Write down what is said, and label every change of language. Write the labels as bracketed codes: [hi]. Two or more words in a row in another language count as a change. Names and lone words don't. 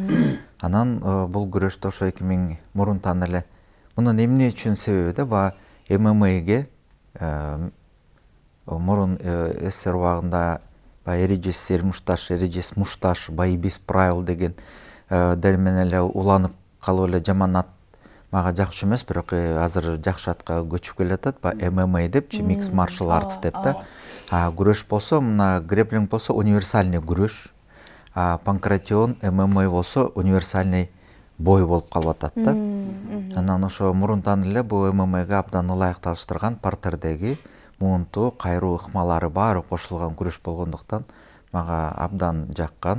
[ky] Анан бул күрөштө ошо 2000 мурунтан эле мунун эмне үчүн себеби да баягы ММАге мурун СССР убагында эрежес сермушташ, эрежес мушташ, [ru] бои без правил [ky] деген дер менен эле уланып калып эле жаман ат мага жакшы эмес, бирок азыр жакшы атка көчүп келатат. ММА депчи, [en] mixed martial arts [ky] деп да. Күрөш болсо, мына грэплинг болсо универсальный күрөш, панкратион ММА болсо [ru] универсальный бой [ky] болуп калып атат да. Анан ошо мурунтан эле бул ММАга абдан ылайыкташтырган партердеги муунту, кайруу ыкмалары баары кошулган күрөш болгондуктан мага абдан жаккан.